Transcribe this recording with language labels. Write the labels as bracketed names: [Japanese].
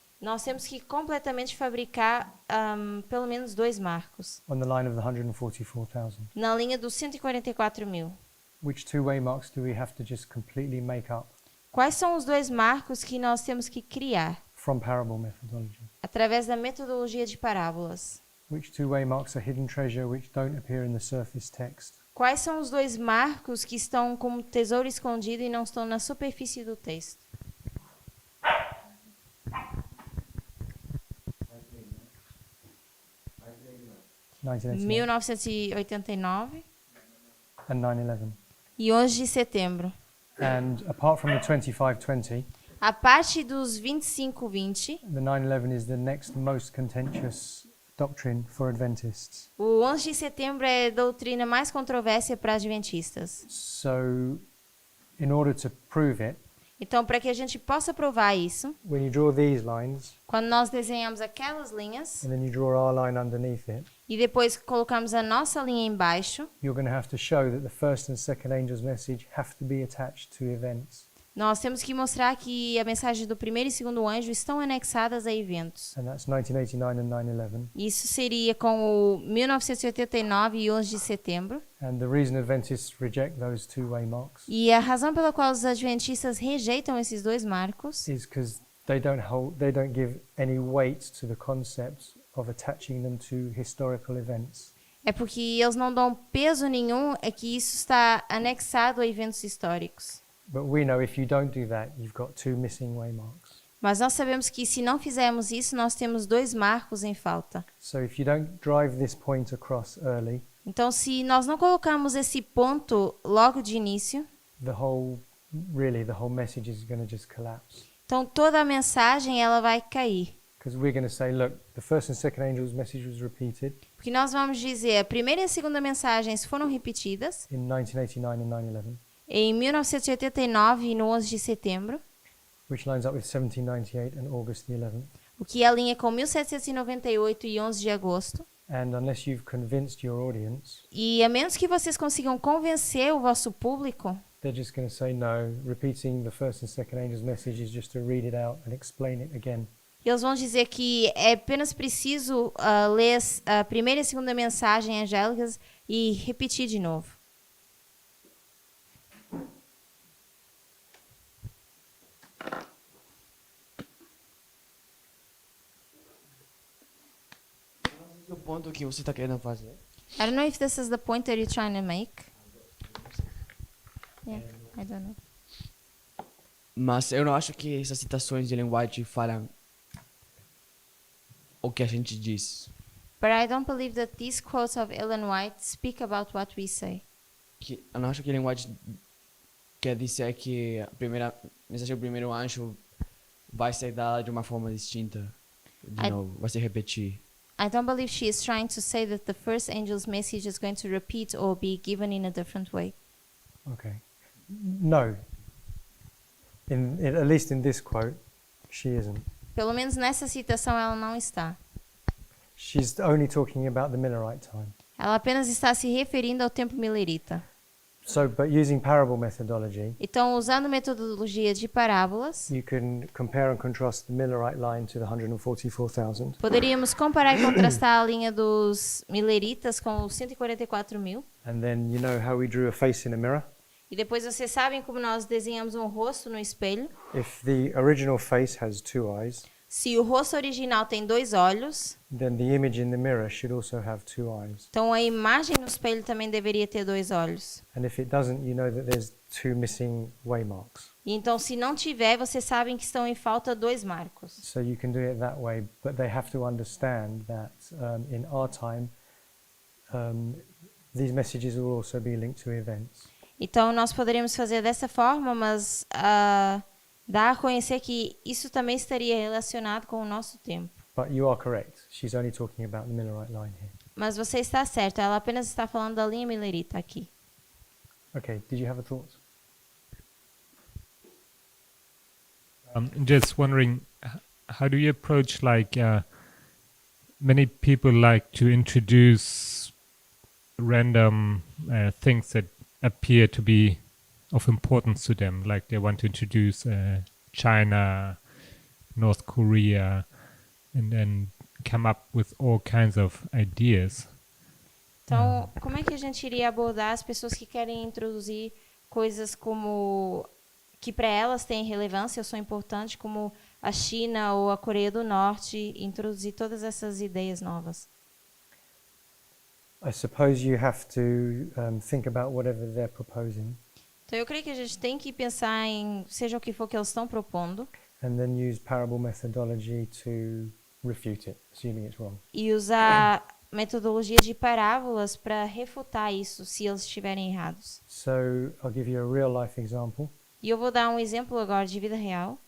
[Portuguese] nós temos que completamente fabricar pelo menos 2 marcos [English] on the line of the 144,000. [Portuguese] na linha dos 144 mil. [English] Which two-way marks do we have to just completely make up [Portuguese] Quais são os 2 marcos que nós temos que criar [English] from parable methodology? [Portuguese] através da metodologia de parábolas? [English] Which two-way marks are hidden treasure which don't appear in the surface text? [Portuguese] Quais são os 2 marcos que estão como tesouro escondido e não estão na superfície do texto? [English] 1989 and 9/11. [Portuguese] e 11 de setembro. [English] And apart from the 2520, [Portuguese] A parte dos 25-20, [English] the 9/11 is the next most contentious doctrine for Adventists. [Portuguese] o 11 de setembro é a doutrina mais controversa para adventistas. [English] So, in order to prove it, [Portuguese] Então, para que a gente possa provar isso, [English] when you draw these lines [Portuguese] quando nós desenhamos aquelas linhas [English] and then you draw our line underneath it, [Portuguese] e depois colocamos a nossa linha embaixo, [English] you're going to have to show that the first and second angel's message have to be attached to events. [Portuguese] nós temos que mostrar que a mensagem do primeiro e segundo anjo estão anexadas a eventos. [English] And that's 1989 and 9/11. [Portuguese] Isso seria com o 1989 e 11 de setembro. [English] And the reason Adventists reject those two-way marks [Portuguese] E a razão pela qual os adventistas rejeitam esses 2 marcos [English] is because they don't give any weight to the concept of attaching them to historical events. [Portuguese] é porque eles não dão peso nenhum é que isso está anexado a eventos históricos. [English] But we know if you don't do that, you've got two missing way marks. [Portuguese] Mas nós sabemos que se não fizermos isso, nós temos 2 marcos em falta. [English] So if you don't drive this point across early, [Portuguese] Então, se nós não colocamos esse ponto logo de início, [English] the whole message is going to just collapse. [Portuguese] então toda a mensagem ela vai cair. [English] Because we're going to say, look, the first and second angel's message was repeated [Portuguese] Porque nós vamos dizer, a primeira e a segunda mensagens foram repetidas [English] in 1989 and 9/11, [Portuguese] em 1989 e no 11 de setembro, [English] which lines up with 1798 and August the 11th. [Portuguese] o que alinha com 1798 e 11 de agosto. [English] And unless you've convinced your audience, [Portuguese] E a menos que vocês consigam convencer o vosso público, [English] they're just going to say, no, repeating the first and second angel's message is just to read it out and explain it again. [Portuguese] eles vão dizer que é apenas preciso ler a primeira e a segunda mensagem angélicas e repetir de novo. O ponto que você está querendo fazer? [English] I don't know if this is the point that you're trying to make. Yeah, I don't know. [Portuguese] Mas eu não acho que essas citações de Ellen White falam o que a gente diz. [English] But I don't believe that these quotes of Ellen White speak about what we say. [Portuguese] Eu não acho que Ellen White quer dizer que a mensagem do primeiro anjo vai ser dada de uma forma distinta. De novo, vai se repetir. [English] I don't believe she is trying to say that the first angel's message is going to repeat or be given in a different way. Okay. No. At least in this quote, she isn't. [Portuguese] Pelo menos nessa citação ela não está. [English] She's only talking about the Millerite time. [Portuguese] Ela apenas está se referindo ao tempo milerita. [English] So, but using parable methodology, [Portuguese] Então, usando metodologia de parábolas, [English] you can compare and contrast the Millerite line to the 144,000. [Portuguese] poderíamos comparar e contrastar a linha dos mileritas com os 144 mil. [English] And then you know how we drew a face in a mirror? [Portuguese] E depois vocês sabem como nós desenhamos um rosto no espelho. [English] If the original face has two eyes, [Portuguese] Se o rosto original tem 2 olhos, [English] then the image in the mirror should also have two eyes. [Portuguese] então a imagem no espelho também deveria ter 2 olhos. [English] And if it doesn't, you know that there's two missing way marks. [Portuguese] E então, se não tiver, vocês sabem que estão em falta 2 marcos. [English] So you can do it that way, but they have to understand that in our time, these messages will also be linked to events. [Portuguese] Então, nós poderíamos fazer dessa forma, mas Dá a conhecer que isso também estaria relacionado com o nosso tempo. [English] But you are correct. She's only talking about the Millerite line here. [Portuguese] Mas você está certo, ela apenas está falando da linha milerita aqui. [English] Okay, did you have a thought? Just wondering, how do you approach many people like to introduce random things that appear to be of importance to them, like they want to introduce China, North Korea, and then come up with all kinds of ideas. [Portuguese] Então, como é que a gente iria abordar as pessoas que querem introduzir coisas como que para elas têm relevância ou são importantes, como a China ou a Coreia do Norte, introduzir todas essas ideias novas? [English] I suppose you have to think about whatever they're proposing [Portuguese] Então, eu creio que a gente tem que pensar em seja o que for que eles estão propondo [English] and then use parable methodology to refute it, assuming it's wrong. [Portuguese] e usar metodologia de parábolas para refutar isso, se eles estiverem errados. [English] So I'll give you a real life example. [Portuguese] E eu vou dar um exemplo agora de vida real.